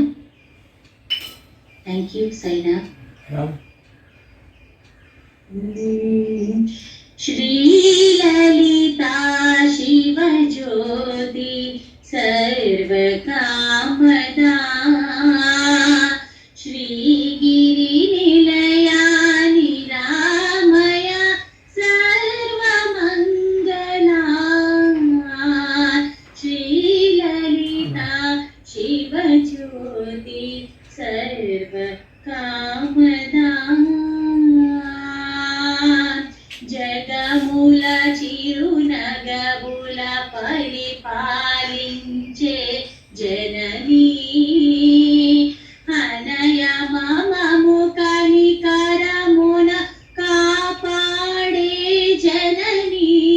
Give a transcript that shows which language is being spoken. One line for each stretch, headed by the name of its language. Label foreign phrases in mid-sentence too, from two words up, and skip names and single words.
English: Thank you, Sairam. Yeah.
Telugu: శ్రీ లలిత శివ జ్యోతి సర్వ కామద శ్రీ గిరి నిలయ నిరామయ సర్వ మంగళ శ్రీ లలిత శివ జ్యోతి సర్వ కామద జగముల చిరునగముల పరిపాలించే జననీ అనయ మమము కనికరమున కాపాడే జననీ